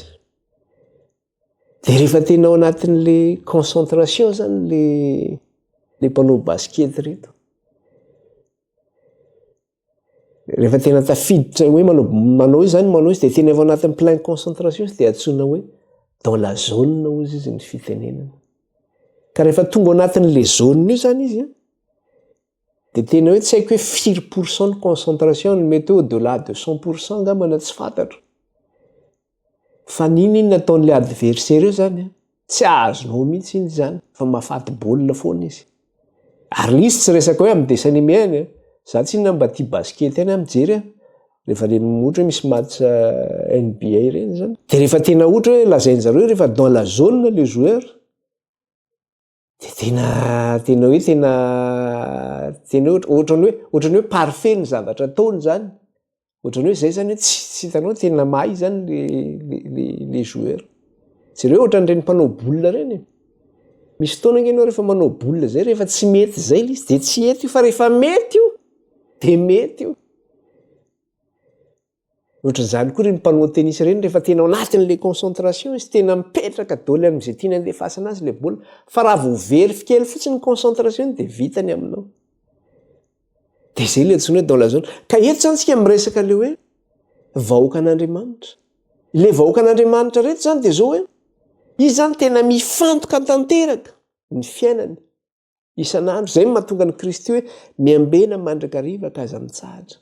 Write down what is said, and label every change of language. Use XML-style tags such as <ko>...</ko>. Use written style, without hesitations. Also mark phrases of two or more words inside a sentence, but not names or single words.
<mg>Dia rehefa tena ao anatin'ilay concentration zany le mpanao baskety reto. Rehefa tena tafiditra hoe manao izy zany, manao izy dia tena ao anatin'ny</mg> <fr>plein concentration</fr> <mg>izy dia antsoina hoe</mg> <fr>dans la zone</fr> <mg>hozy izy ny fitenenana. Ka rehefa tonga ao anatin'ilay zone io zany izy dia tena hoe tsy haiko hoe 4%</mg> <fr>de concentration</fr> <mg>no mety</mg> <fr>au delà de</fr> <mg>100% angambana tsy fantatro. Fa nino nataon'ilay adversaire io zany tsy azonao mihitsy iny zany, fa mahafaty baolina foana izy. Ary izy tsy resaka hoe amin'ny</mg> <fr>dessin animé</fr> <mg>any. Za tsy inona mba tia baskety any mijery rehefa ohatra misy match NBA ireny zany. Dia rehefa tena ohatra hoe lazain'zareo rehefa</mg> <fr>dans la zone les joueurs</fr> <mg>dia tena ohatrany hoe parfait ny zavatra ataony zany. Ohatrany hoe zay zany tsy hitanao tena mahay zany</mg> <fr>les joueurs.</fr> <mg>Jereo ohatran'ireny mpanao boulina ireny. Misy fotoana ianao rehefa manao boulina zay rehefa tsy mety zay izy dia tsy eto io, fa rehefa mety io dia mety io. Ohatran'izany koa ireny mpanao tennis ireny rehefa tena ao anatin'ilay concentration izy tena mipetraka daholo amin'izay tiany andefasana azy ilay baolina. Fa raha vao very kely fotsiny ny concentration dia vitany aminao. Dia izay ilay antsoina hoe</mg> <fr>dans la zone.</fr> <mg>Ka eto zany isika miresaka ilay hoe vahoaka an'Andriamanitra. Ilay vahoaka an'Andriamanitra reto zany dia zao hoe izy zany tena mifantoka tanteraka ny fiainany isan'andro. Izay no mahatonga ny Kristy hoe miambena mandrakariva ka aza mitsahatra.</mg>